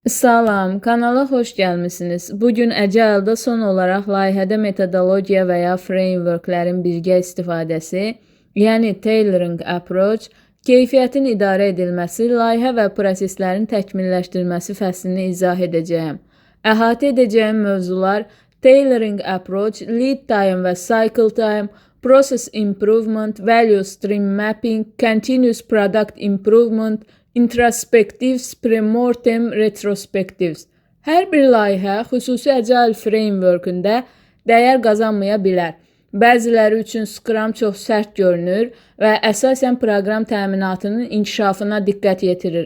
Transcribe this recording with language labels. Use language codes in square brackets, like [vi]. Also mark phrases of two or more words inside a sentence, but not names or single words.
[az] Salam, kanala xoş gəlmisiniz. Bugün Agile-da son olaraq layihədə metodologiya və ya frameworklərin birgə istifadəsi, yəni [en] tailoring approach, [az] keyfiyyətin idarə edilməsi, layihə və proseslərin təkmilləşdirilməsi fəslini izah edəcəyəm. Əhatə edəcəyim mövzular [en] tailoring approach, lead time və cycle time, process improvement, value stream mapping, continuous product improvement, introspectives, premortem, retrospectives. [az] Hər bir layihə xüsusi Agile frameworkündə dəyər qazanmaya bilər. Bəziləri üçün Scrum çox sərt görünür və əsasən proqram təminatının inkişafına diqqət yetirir.